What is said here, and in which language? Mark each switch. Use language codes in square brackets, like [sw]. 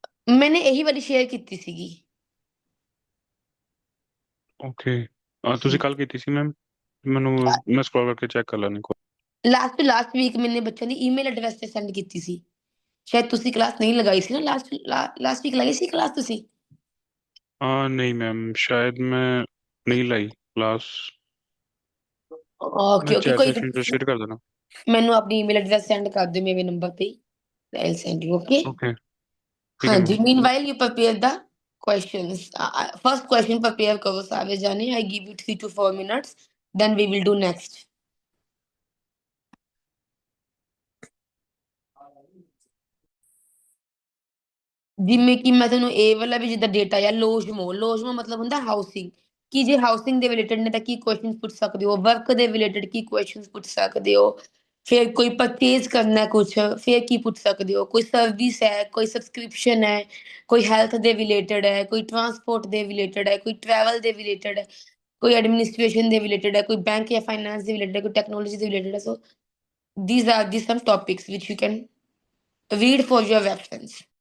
[hi] मैंने यही वाली शेयर की सीगी। [pa] ਓਕੇ ਤੁਸੀਂ ਕੱਲ ਕੀਤੀ ਸੀ ਮੈਮ, ਮੈਨੂੰ ਮੈਂ ਸਕਰੋਲ ਕਰਕੇ ਚੈੱਕ ਕਰ ਲੈਣੀ ਕੋਈ। [hi] लास्ट वीक मैंने बच्चों की ईमेल एड्रेस [pa] ਤੇ ਸੈਂਡ ਕੀਤੀ ਸੀ। ਸ਼ਾਇਦ ਤੁਸੀਂ ਕਲਾਸ ਨਹੀਂ ਲਗਾਈ ਸੀ ਨਾ, ਲਾਸਟ ਵੀਕ ਲਗਾਈ ਸੀ ਕਲਾਸ ਤੁਸੀਂ? ਨਹੀਂ ਮੈਮ, ਸ਼ਾਇਦ ਮੈਂ ਨਹੀਂ ਲਾਈ ਕਲਾਸ। ਮੈਂ ਓਕੇ ਓਕੇ, ਚੈਟ ਕੋਈ ਸੈਸ਼ਨ ਤੇ ਸ਼ੇਅਰ ਕਰ ਦੇਣਾ। ਮੈਨੂੰ ਆਪਣੀ ਈਮੇਲ ਐਡਰੈਸ ਸੈਂਡ ਕਰ ਦਿਓ ਮੇਰੇ ਨੰਬਰ ਤੇ, ਆਈ ਸੈਂਡ ਯੂ। ਓਕੇ [hi] ਓਕੇ ठीक हाँ है जी, ma'am. [en] meanwhile you prepare the questions. First question prepare [hi] करो सारे जाने, [en] I give you 3 to 4 minutes, then we will do next. [pa] ਜਿਵੇਂ ਕਿ ਮੈਂ ਤੁਹਾਨੂੰ ਇਹ ਵਾਲਾ ਵੀ ਜਿੱਦਾਂ ਡੇਟਾ ਜਾਂ ਲੋਜਮੋ ਮਤਲਬ ਹੁੰਦਾ ਹਾਊਸਿੰਗ, ਕਿ ਜੇ ਹਾਊਸਿੰਗ ਦੇ ਰਿਲੇਟਡ ਨੇ ਤਾਂ ਕੀ ਕੁਐਸਚਨਸ ਪੁੱਛ ਸਕਦੇ ਹੋ, ਵਰਕ ਦੇ ਰਿਲੇਟਡ ਕੀ ਕੁਐਸਚਨਸ ਪੁੱਛ ਸਕਦੇ ਹੋ, ਫਿਰ ਕੋਈ ਪਰਚੇਜ਼ ਕਰਨਾ ਕੁਛ, ਫਿਰ ਕੀ ਪੁੱਛ ਸਕਦੇ ਹੋ, ਕੋਈ ਸਰਵਿਸ ਹੈ, ਕੋਈ ਸਬਸਕ੍ਰਿਪਸ਼ਨ ਹੈ, ਕੋਈ ਹੈਲਥ ਦੇ ਰਿਲੇਟਡ ਹੈ, ਕੋਈ ਟਰਾਂਸਪੋਰਟ ਦੇ ਰਿਲੇਟਡ ਹੈ, ਕੋਈ ਟਰੈਵਲ ਦੇ ਰਿਲੇਟਡ ਹੈ, ਕੋਈ ਐਡਮਿਨਿਸਟ੍ਰੇਸ਼ਨ ਦੇ ਰਿਲੇਟਡ ਹੈ, ਕੋਈ ਬੈਂਕ ਜਾਂ ਫਾਈਨਾਂਸ ਦੇ ਰਿਲੇਟਡ ਹੈ, ਕੋਈ ਟੈਕਨੋਲੋਜੀ ਦੇ ਰਿਲੇਟਡ ਹੈ। [en] So these are the some topics which you can read for your reference.